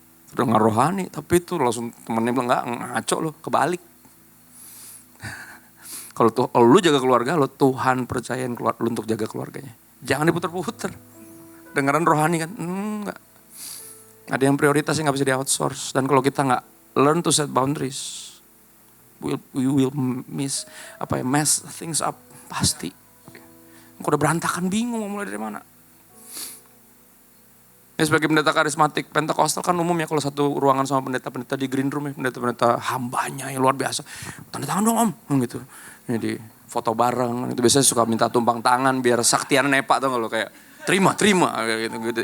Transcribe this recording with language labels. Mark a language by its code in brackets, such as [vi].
[id] Terdengar rohani, tapi itu langsung temennya bilang gak, ngaco loh, kebalik. Kalau lu jaga keluarga lo, Tuhan percayain lu untuk jaga keluarganya. Jangan diputer-puter. Dengaran rohani kan, enggak. Ada yang prioritas yang gak bisa di outsource. Dan kalau kita gak [en] learn to set boundaries, we will mess things up. [id] Pasti. Kok udah berantakan, bingung mau mulai dari mana. Ya sebagai pendeta karismatik, Pentakostal kan umum ya kalau satu ruangan sama pendeta-pendeta di green room ya, pendeta-pendeta hambanya yang luar biasa. Tanda tangan dong om, gitu. Ini di foto bareng, itu biasanya suka minta tumpang tangan biar saktian nepak tuh kalau kayak terima, gitu.